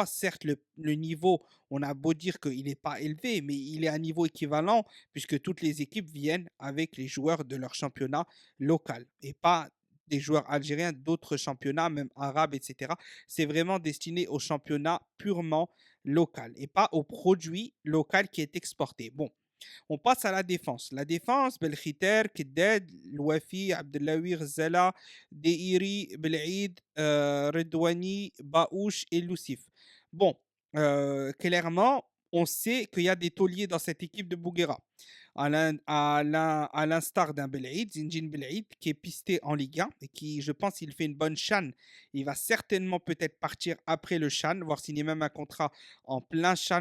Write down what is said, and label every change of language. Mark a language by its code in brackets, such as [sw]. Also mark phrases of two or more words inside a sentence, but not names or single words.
[fr] Certes, le niveau, on a beau dire qu'il n'est pas élevé, mais il est à un niveau équivalent puisque toutes les équipes viennent avec les joueurs de leur championnat local et pas des joueurs algériens d'autres championnats, même arabes, etc. C'est vraiment destiné au championnat purement local et pas au produit local qui est exporté. Bon, on passe à la défense. La défense, Belkhiter, Kidded, Louafi, Abdellaoui, Ghzala, Deiri, Belaïd, Redouani, Baouch et Lucif. Bon, clairement, on sait qu'il y a des tauliers dans cette équipe de Bouguera. À l'instar d'un Belaïd, Zinjin Belaïd, qui est pisté en Ligue 1 et qui, je pense, il fait une bonne chan. Il va certainement peut-être partir après le chan, voir s'il y a même un contrat en plein chan.